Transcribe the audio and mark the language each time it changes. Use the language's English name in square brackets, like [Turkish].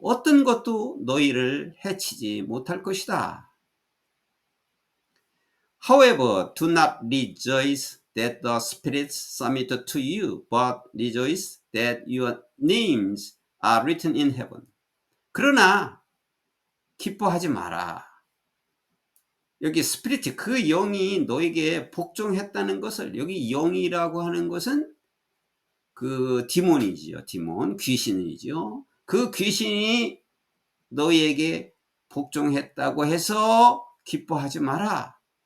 [Korean] 어떤 것도 너희를 해치지 못할 것이다. [English] However, do not rejoice that the spirits submit to you, but rejoice that your names are written in heaven. [Korean] 그러나 기뻐하지 마라. 여기 스피릿, 그 영이 너에게 복종했다는 것을, 여기 영이라고 하는 것은 그 디몬이지요. 디몬, 귀신이지요. 그 귀신이 너희에게 복종했다고 해서 기뻐하지 마라.